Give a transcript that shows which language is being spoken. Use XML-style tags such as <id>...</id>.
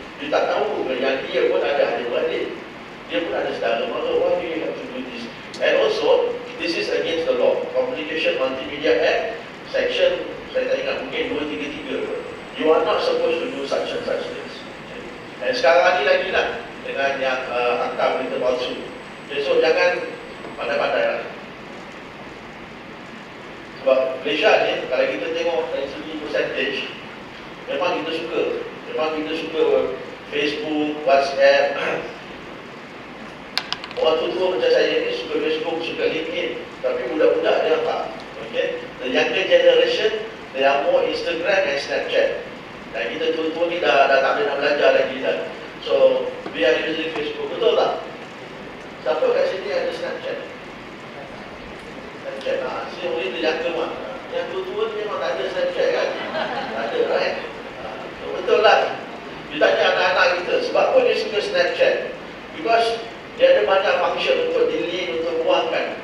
<ms>Dia tak tahu ke yang dia pun ada balik. Dia pun ada saudara mara.</ms> <en>Why do you have to do this? And also, this is against the law.</en> <ms>Communication Multimedia Act, section, saya tak ingat, mungkin 233.</ms> <en>You are not supposed to do such and such things.</en> <ms>Dan sekarang ni lagi lah, dengan yang akta berita palsu. Okay, so jangan pandai-pandai lah. Sebab Malaysia ni, kalau kita tengok dari segi percentage, memang kita suka. Memang kita suka Facebook, WhatsApp. Orang tua-tua macam saya ni suka Facebook, suka LinkedIn. Tapi budak-budak dia tak. Okay?</ms> <en>The younger generation, they are more Instagram and Snapchat.</en> <ms>Dan kita tua-tua ni dah tak boleh nak belajar lagi dah.</ms> <en>So, we are using Facebook.</en> <ms>Betul tak? Siapa kat sini ada Snapchat? Snapchat lah. Si orang ni jangka mah. Yang tua-tua ni memang tak ada Snapchat kan? Tak ada, right? Betul lah. Dia tanya anak-anak kita, sebab apa dia suka Snapchat? Because dia ada banyak function untuk delete, untuk buangkan.</ms>